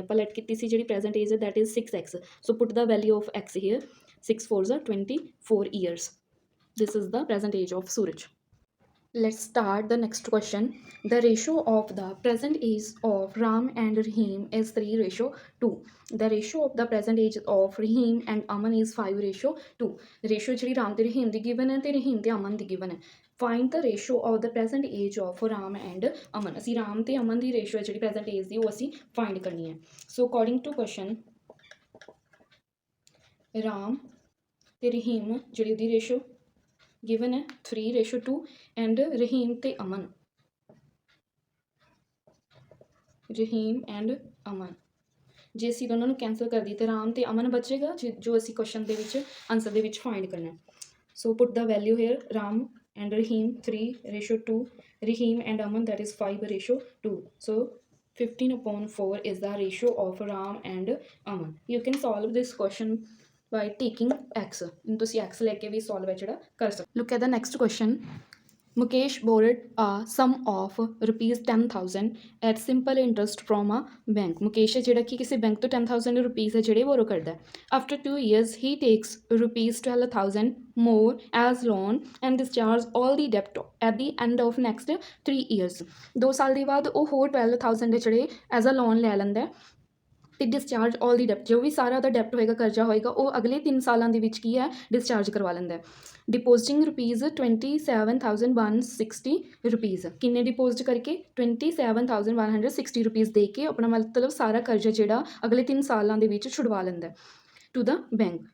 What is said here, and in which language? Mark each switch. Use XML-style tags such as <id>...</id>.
<pa>ਆਪਾਂ let ਕੀਤੀ ਸੀ ਜਿਹੜੀ present age ਹੈ</pa> <en>that is 6x। so put the value of x here, 6 4s are 24 years. This is the present age of Suraj. Let's start the next question. The ratio of the present age of Ram and Rahim is 3:2. The ratio of the present age of Rahim and Aman is 5:2.</en> <pa>Ratio ਜਿਹੜੀ ਰਾਮ ਤੇ ਰਹੀਮ ਦੀ given ਹੈ ਤੇ ਰਹੀਮ ਤੇ ਅਮਨ ਦੀ given ਹੈ।</pa> <en>Find the ratio of the present age of Ram and Aman।</en> <pa>ਅਸੀਂ ਰਾਮ ਤੇ ਅਮਨ ਦੀ ratio ਹੈ ਜਿਹੜੀ present age ਦੀ ਉਹ ਅਸੀਂ find ਕਰਨੀ ਹੈ।</pa> <en>So according to question,</en> <pa>Ram ਤੇ ਰਹੀਮ ਜਿਹੜੀ ਉਹਦੀ ratio given है 3:2 and Rahim ਤੇ ਅਮਨ</pa> <en>Rahim and Aman.</en> <pa>ਜੇ ਅਸੀਂ ਦੋਨਾਂ ਨੂੰ ਕੈਂਸਲ ਕਰ ਦਈਏ ਤਾਂ ਰਾਮ ਤੇ ਅਮਨ ਬਚੇਗਾ, ਜੋ ਅਸੀਂ ਕੁਐਸਚਨ ਦੇ ਵਿੱਚ ਆਂਸਰ ਦੇ ਵਿੱਚ ਫਾਈਂਡ ਕਰਨਾ।</pa> <en>So put the value here, Ram and Rahim 3:2, Rahim and Aman that is 5:2. So 15/4 is the ratio of Ram and Aman. You can solve this question by taking x.</en> <pa>ਤੁਸੀਂ x ਲੈ ਕੇ ਵੀ solve ਹੈ ਜਿਹੜਾ ਕਰ ਸਕਦੇ।</pa> <en>Look at the next question. Mukesh borrowed a sum of rupees 10,000 at simple interest from a bank.</en> <pa>Mukesh ਹੈ ਜਿਹੜਾ ਕਿ ਕਿਸੇ ਬੈਂਕ ਤੋਂ 10,000 ਰੁਪੀਜ਼ ਹੈ ਜਿਹੜੇ ਬੋਰੋ ਕਰਦਾ।</pa> <en>After 2 years he takes rupees 12,000 more as loan and discharges all the debt at the end of next 3 years.</en> <pa>2 ਸਾਲ ਦੇ ਬਾਅਦ ਉਹ ਹੋਰ 12,000 ਦੇ ਜਿਹੜੇ ਐਜ਼ ਅ ਲੋਨ ਲੈ ਲੈਂਦਾ ਤੇ</pa> <en>discharge all the ਡੈਪਟ,</en> <pa>ਜੋ ਵੀ ਸਾਰਾ ਉਹਦਾ ਡੈਪਟ ਹੋਏਗਾ, ਕਰਜ਼ਾ ਹੋਏਗਾ, ਉਹ ਅਗਲੇ 3 ਸਾਲਾਂ ਦੇ ਵਿੱਚ ਕੀ ਹੈ ਡਿਸਚਾਰਜ ਕਰਵਾ ਲੈਂਦਾ। ਡਿਪੋਜ਼ਿਟਿੰਗ ਰੁਪੀਜ਼ 27,160 ਰੁਪੀਜ਼, ਕਿੰਨੇ ਡਿਪੋਜ਼ਿਟ ਕਰਕੇ 27,160 ਰੁਪੀਜ਼ ਦੇ ਕੇ ਆਪਣਾ ਮਤਲਬ ਸਾਰਾ ਕਰਜ਼ਾ ਜਿਹੜਾ ਅਗਲੇ 3 ਸਾਲਾਂ ਦੇ ਵਿੱਚ ਛੁਡਵਾ ਲੈਂਦਾ ਟੂ ਦਾ ਬੈਂਕ।</pa>